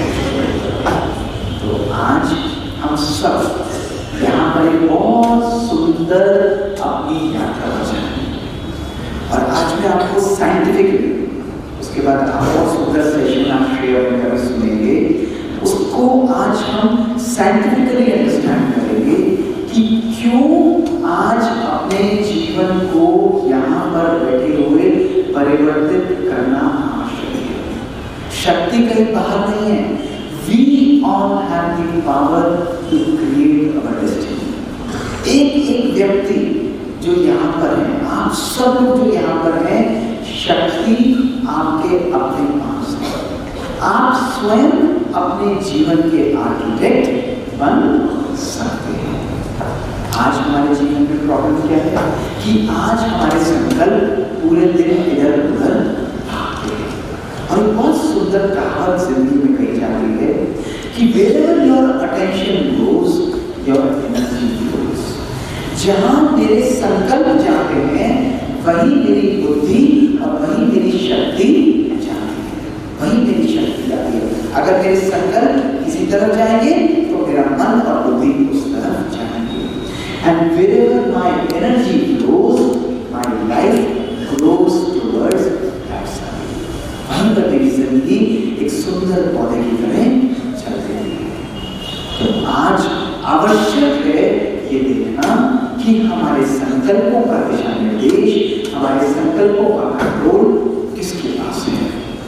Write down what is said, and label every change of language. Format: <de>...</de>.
<hi>तो आज हम सब यहाँ पर एक बहुत सुंदर अपनी यात्रा बचाएं, और आज मैं आपको साइंटिफिकली, उसके बाद आप बहुत सुंदर सेशन आप शेयर में सुनेंगे, उसको आज हम साइंटिफिकली अंडरस्टैंड करेंगे कि क्यों आज अपने जीवन को यहाँ पर बैठे हुए परिवर्तित करना आवश्यक है। शक्ति कहीं बाहर नहीं है।</hi> <en>We all have the power to create our destiny.</en> <hi>एक व्यक्ति जो यहाँ पर है, आप सब लोग जो यहाँ पर हैं, शक्ति आपके अपने पास है। आप स्वयं अपने जीवन के आर्किटेक्ट बन सकते हैं। आज हमारे जीवन में प्रॉब्लम क्या है कि आज हमारे संकल्प पूरे दिन इधर उधर भागते हैं। और एक बहुत सुंदर कहावत जिंदगी में कही जाती है कि</hi> <en>wherever your attention goes, your energy goes.</en> <hi>जहाँ मेरे संकल्प जाते हैं वही मेरी बुद्धि और वही मेरी शक्ति जाती है, वही मेरी शक्ति जाती है। अगर मेरे संकल्प किसी तरफ जाएंगे तो मेरा मन और बुद्धि उस तरफ जाएंगे।</hi> <en>And wherever my energy flows, my life grows towards that side.</en> <hi>वहीं पर मेरी जिंदगी एक सुंदर पौधे की तरह चलती है। तो आज आवश्यक है ये देखना कि हमारे संकल्पों का दिशा निर्देश, हमारे संकल्पों का कंट्रोल किसके पास है।</hi>